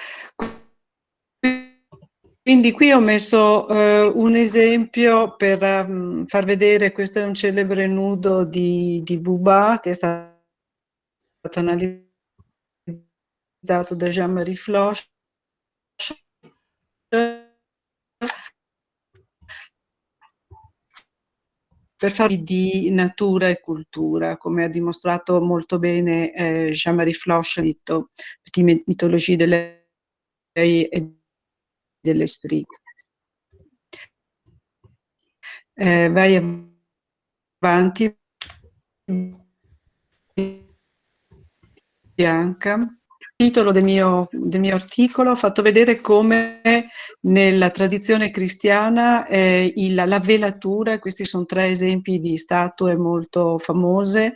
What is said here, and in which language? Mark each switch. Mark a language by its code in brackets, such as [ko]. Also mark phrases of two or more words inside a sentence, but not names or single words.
[it] Quindi qui ho messo un esempio per far vedere, questo è un celebre nudo di Bouba, che è stato analizzato da Jean-Marie Floch, per farvi di natura e cultura, come ha dimostrato molto bene Jean-Marie Floch, Petite mythologie de l'œil et de l'esprit. Vai avanti, Bianca. Il titolo del mio articolo ho fatto vedere come nella tradizione cristiana la velatura, questi sono 3 esempi di statue molto famose.